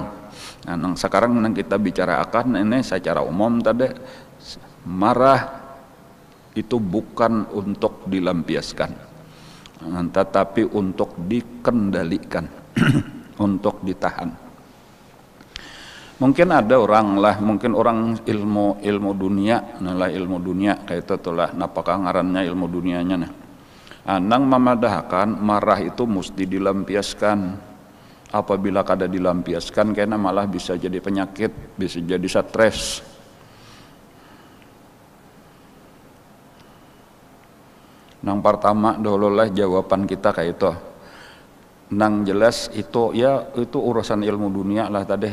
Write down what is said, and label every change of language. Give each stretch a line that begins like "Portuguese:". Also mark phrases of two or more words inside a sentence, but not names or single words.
Indonesian: Nah, sekarang yang kita bicarakan ini secara umum tadi, marah itu bukan untuk dilampiaskan. tetapi untuk dikendalikan, untuk ditahan. Mungkin ada orang lah, mungkin orang ilmu dunia, nilai ilmu dunia kayak itu tulah,
Banjar: napakah ngarannya
Indonesian: ilmu dunianya nah. Anang memadahkan marah itu mesti dilampiaskan. Apabila kada dilampiaskan karena malah bisa jadi penyakit, bisa jadi stres. Nang pertama dulu lah jawaban kita kayak itu. Nang jelas itu ya itu urusan ilmu dunia lah tadi.